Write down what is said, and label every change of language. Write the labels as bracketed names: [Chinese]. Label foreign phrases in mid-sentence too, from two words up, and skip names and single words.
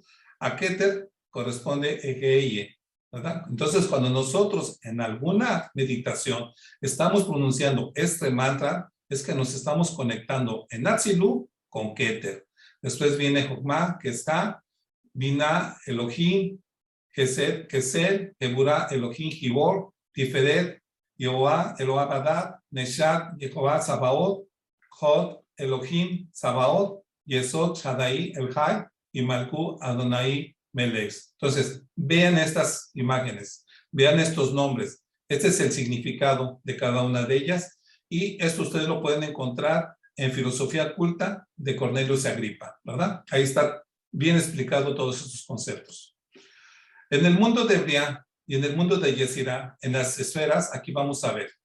[Spanish] A Keter corresponde Egeye, ¿verdad? Entonces cuando nosotros en alguna meditación estamos pronunciando este mantra, es que nos estamos conectando en Atzilú con Keter. Después viene Jokmah, que está, Binah, Elohim, Gesed, Kesed, Geburah, Elohim, Gibor, Tiferet, Yehová, Elohá Badat, Neshad, Jehová, Sabaoth, Hod, Elohim, Sabaoth, Yesod, Shaddai, El-Hai, y Malkú, Adonai, Melech. Entonces, vean estas imágenes, vean estos nombres. Este es el significado de cada una de ellas. Y esto ustedes lo pueden encontrar en Filosofía Culta de Cornelius Agripa, ¿verdad? Ahí está bien explicado todos estos conceptos. En el mundo de Briah y en el mundo de Yetzirah, en las esferas, aquí vamos a ver.